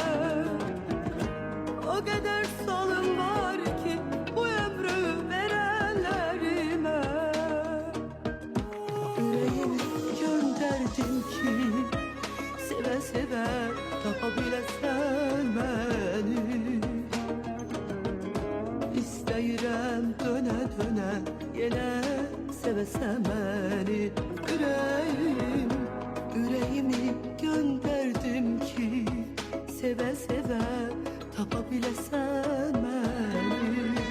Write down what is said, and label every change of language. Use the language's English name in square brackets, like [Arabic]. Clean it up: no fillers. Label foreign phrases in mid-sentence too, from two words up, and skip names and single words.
[Turkish] O kadar salım var ki bu ömrü verenlerime. Yüreğimi gönderdim ki seve seve tapabilesen beni. [Azerbaijani] İstəyirəm dönə dönə yenə sevəsən məni. [Turkish] Yüreğimi gönderdim ki seve seve tapabilesen beni.